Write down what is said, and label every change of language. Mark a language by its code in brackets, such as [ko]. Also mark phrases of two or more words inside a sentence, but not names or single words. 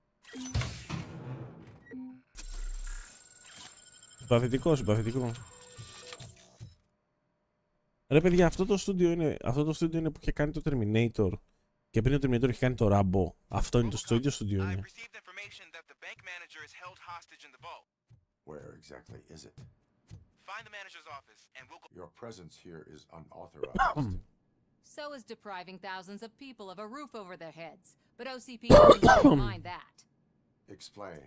[el] Συμπαθητικό, συμπαθητικό. Ρε παιδιά, αυτό το στούντιο είναι που είχε κάνει το Terminator. Και πριν το Terminator είχε κάνει το Rambo. Αυτό είναι το ίδιο στούντιο είναι. [en] Where exactly is it? Find the manager's office and we'll go. Your presence here is unauthorized. So is depriving thousands of people of a roof over their heads. But OCP doesn't mind that. Explain.